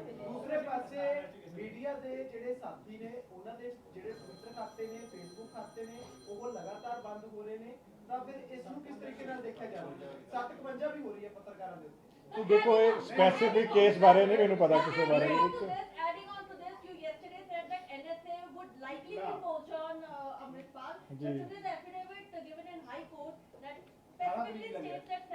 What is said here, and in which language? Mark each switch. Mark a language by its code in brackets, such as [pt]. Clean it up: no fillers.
[pa] दूसरे पासे मीडिया ਦੇ ਜਿਹੜੇ ਸਾਥੀ ਨੇ ਉਹਨਾਂ ਦੇ ਜਿਹੜੇ ਟਵਿੱਟਰ ਖਾਤੇ ਨੇ ਫੇਸਬੁੱਕ ਖਾਤੇ ਨੇ ਉਹ ਲਗਾਤਾਰ ਬੰਦ ਹੋ ਰਹੇ ਨੇ, ਤਾਂ ਫਿਰ ਇਸ ਨੂੰ ਕਿਸ ਤਰੀਕੇ ਨਾਲ ਦੇਖਿਆ ਜਾਵੇ? 751 ਵੀ ਹੋ ਰਹੀ ਹੈ ਪੱਤਰਕਾਰਾਂ ਦੇ ਉੱਤੇ। [hi] तो देखो ये स्पेसिफिक केस बारे नहीं मैंने पता किसी बारे में। [en] Adding on to this, you yesterday said that NSA would likely be poached on Amritpal. जी। This is the affidavit given in High Court that specifically states that